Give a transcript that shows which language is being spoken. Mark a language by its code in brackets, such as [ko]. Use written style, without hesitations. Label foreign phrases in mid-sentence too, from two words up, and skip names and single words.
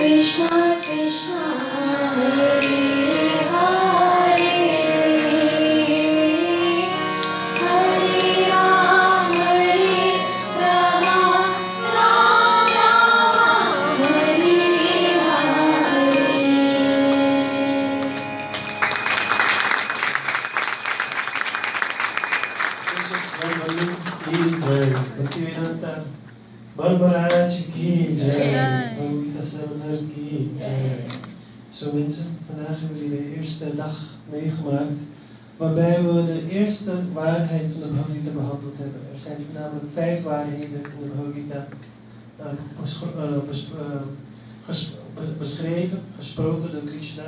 [sa] Krishna Krishna Hare Hare Hare Ram Ram Ram Hare Hare. [hi] Bhaktivedanta Barbaraaj ki jai, Bhavita Samanar ki jai. [nl] Zo mensen, vandaag hebben jullie de eerste dag meegemaakt waarbij we de eerste waarheid van de Bhagavad Gita behandeld hebben. Er zijn namelijk 5 waarheden in de Bhagavad Gita beschreven, gesproken door Krishna.